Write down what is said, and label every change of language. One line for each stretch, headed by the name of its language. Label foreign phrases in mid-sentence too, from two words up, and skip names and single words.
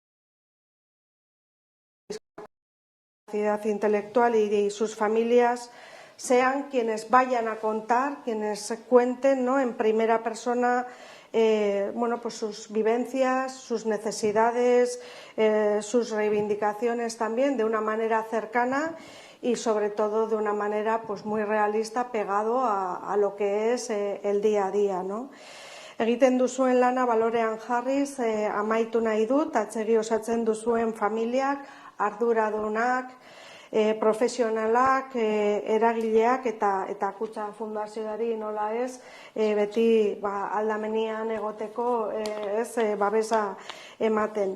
Spanish: discapacidad intelectual y sus familias sean quienes vayan a contar, quienes cuenten, ¿no?, en primera persona pues sus vivencias, sus necesidades, sus reivindicaciones también de una manera cercana y sobre todo de una manera pues muy realista, pegado a lo que es el día a día, ¿no?
Basque: Egiten duzuen lana balorean jarriz, amaitu nahi dut, Atzegi osatzen duzuen familiak, arduradunak, profesionalak, eragileak eta Kutxa Fundazioari nola ez, beti aldamenean egoteko babesa ematen.